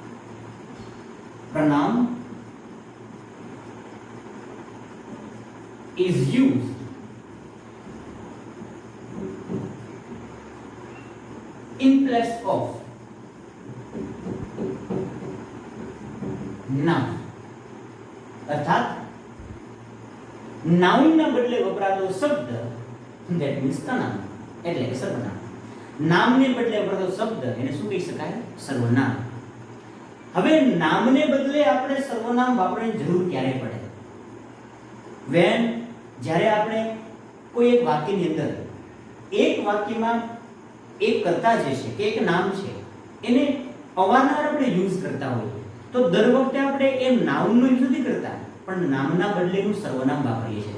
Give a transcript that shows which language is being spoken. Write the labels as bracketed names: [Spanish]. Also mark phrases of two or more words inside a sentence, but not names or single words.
[English] Pronoun is used in place of noun. [Gujarati] अर्थात નાઉન ના બદલે વપરાતો શબ્દ [English] that means [Gujarati] તનામ એટલે કે સર્વનામ. નામને બદલે વપરાતો શબ્દ એને શું કહી શકાય? સર્વનામ. હવે નામને બદલે આપણે સર્વનામ વાપરવાની જરૂર ક્યારે પડે? when જ્યારે આપણે કોઈ એક વાક્યની અંદર એક વાક્યમાં એક કર્તા જે છે કે એક નામ છે એને અવારનવાર આપણે યુઝ કરતા હોઈએ તો દર વખતે આપણે એ નાઉનનો યુઝ નથી કરતા પણ નામના બદલેનું સર્વનામ વાપરીએ છીએ.